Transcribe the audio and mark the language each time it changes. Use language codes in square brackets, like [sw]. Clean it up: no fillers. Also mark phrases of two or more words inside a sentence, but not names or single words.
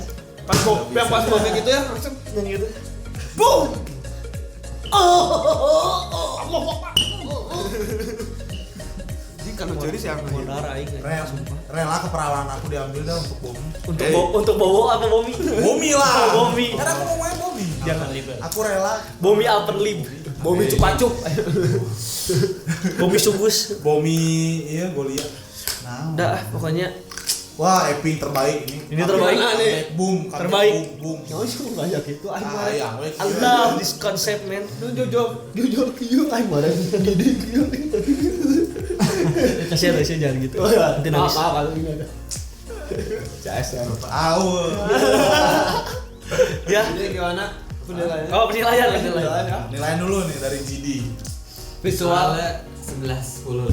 [id] pas momen gitu ya langsung Yang gitu. boom. Jadi kan curi siapa Mau darah aing. rela keperawanan aku diambil dah untuk Bomi. Untuk Bowo apa Bomi? Bomi lah. Bomi. Karena aku mau main Bomi. Jangan libur. Aku rela Bomi Alpenlib. Bomi cupacup. Bomi Sugus. Bomi iya Golia. Nah, Udah pokoknya wah Epping terbaik ini. Ini terbaik. Boom, comeback Terbaik. Boom. Nyawa sih banyak itu Ah, iya, we. [en] I love this concept man. [su] jujur kieu aing mah gede kieu. [id] Kasihan sih jangan gitu. Nanti nangis. Kalau ini ada. CS ya. Tahu. Ya. Jadi gimana penilaiannya? Oh penilaian. Nilai dulu nih dari GD. Visualnya 11-10.